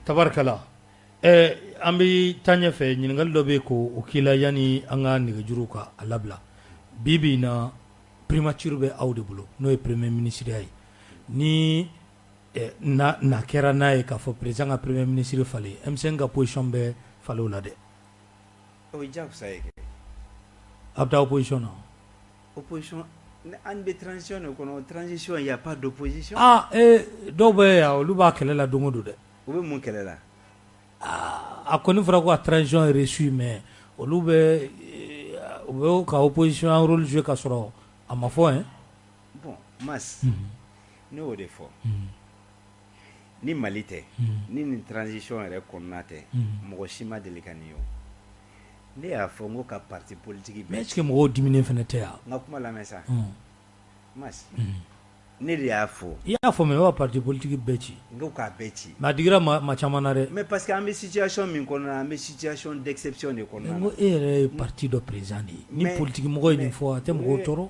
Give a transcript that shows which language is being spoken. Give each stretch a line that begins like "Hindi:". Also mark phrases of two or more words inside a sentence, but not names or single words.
Bambara: tabarikala an bɛ taa ɲɛfɛ ɲininkali dɔ bɛ yen k'o k'i la yanni an ka nɛgɛjuru ka a labila bi bi in na primature bɛ aw de bolo n'o ye
French: premier ministre
Bambara: ye ni na kɛra n'a ye k'a fɔ président ka
French: premier ministre
Bambara: falen M5 ka position bɛ falen o la dɛ. o ye diyagosa ye kɛ. a bɛ taa opposition na.
French: opposition
Bambara: an bɛ
French: transition
Bambara: de kɔnɔ
French: transition il y a pas d'opposition.
Bambara: dɔw bɛ yan olu b'a kɛlɛ la don o don dɛ. u bɛ mun kɛlɛ la. a kɔni fɔra ko
French: a transition est reçue mais
Bambara: olu bɛ u bɛ ka
French: opposition rôle jouer
Bambara: ka sɔrɔ a ma fɔ hein. bon Mas ne y'o de fɔ ni Mali tɛ ni nin transition yɛrɛ kɔnɔna tɛ mɔgɔ si ma deli ka nin ye o. Ne y'a fɔ n ko ka
French: parti politique mais est-ce que
Bambara: mɔgɔw diminen fɛnɛ tɛ yan? N ka kuma lamɛn sa. Mas ne de y'a fɔ. I y'a fɔ mais o ka
French: parti politique
Bambara: bɛɛ ci. N ko k'a bɛɛ ci. mais a digira maa caman na dɛ.
French: mais parce que
Bambara: an bɛ situation min kɔnɔna an bɛ
French: situation d'exception
Bambara: de kɔnɔna na. n ko e yɛrɛ ye parti dɔ président de ye ni politique mɔgɔ ye nin fɔ a tɛ mɔgɔw tɔɔrɔ.